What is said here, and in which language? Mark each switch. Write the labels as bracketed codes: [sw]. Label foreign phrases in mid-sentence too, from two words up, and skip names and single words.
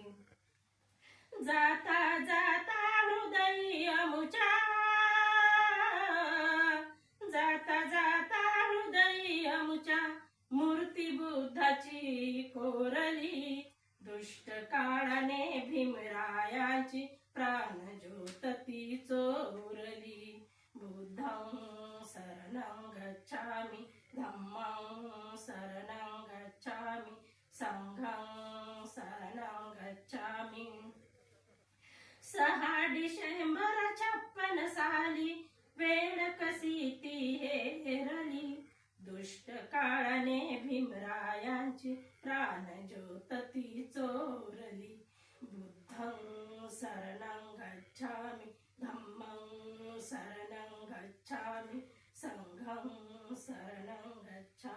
[mr] जाता जाता हृदयी अमुच्या, जाता जाता हृदयी अमुच्या, मूर्ती बुद्धाची कोरली, दुष्ट काळाने भीमरायांची प्राणज्योत ती चोरली. [pi] बुद्धं शरणं गच्छामि, धम्मं शरणं गच्छामि, संघं शरणं गच्छामि. [mr] 6 डिसेंबर 56 साली वेळ कशी ती हेरली, दुष्ट काळाने भीमरायांची प्राणज्योत ती चोरली. [pi] बुद्धं शरणं गच्छामि, धम्मं शरणं गच्छामि, संघं शरणं गच्छामि.